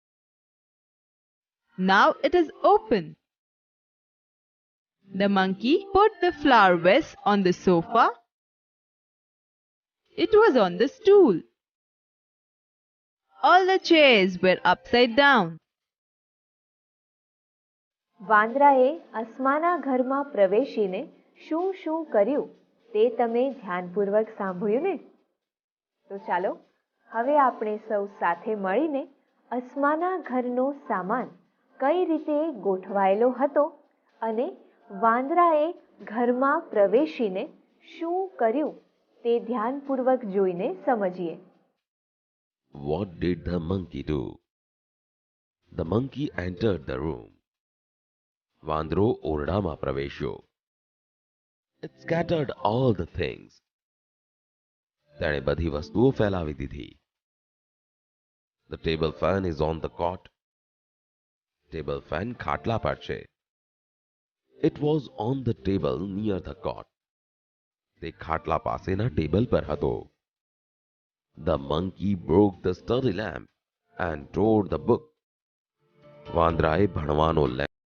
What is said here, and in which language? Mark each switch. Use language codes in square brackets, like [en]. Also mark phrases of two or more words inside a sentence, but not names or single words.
[en] Now it is open. The monkey put the flower vase on the sofa. It was on the stool. All the chairs were upside down. [gu] વાંદરાએ અસ્માના ઘરમાં પ્રવેશીને શું શું કર્યું તે તમે ધ્યાનપૂર્વક સાંભળ્યું ને? તો ચાલો હવે આપણે સૌ સાથે મળીને અસ્માના ઘરનો સામાન કઈ રીતે ગોઠવાયેલો હતો અને વાંદરાએ ઘરમાં પ્રવેશીને શું કર્યું તે ધ્યાનપૂર્વક જોઈને સમજીએ. [en] What did the monkey do? The monkey entered the room. [gu] વાંદરો ઓરડામાં પ્રવેશ્યો. [en] It scattered all the things. [gu] તેણે બધી વસ્તુઓ ફેલાવી દીધી. [en] The table fan is on the cot. Table fan [gu] ખાટલા પર છે. [en] It was on the table near the cot. [gu] તે ખાટલા પાસેના ટેબલ પર હતો. [en] The monkey broke the study lamp and tore the book. [gu] વાંદરાએ ભણવાનો લેમ્પ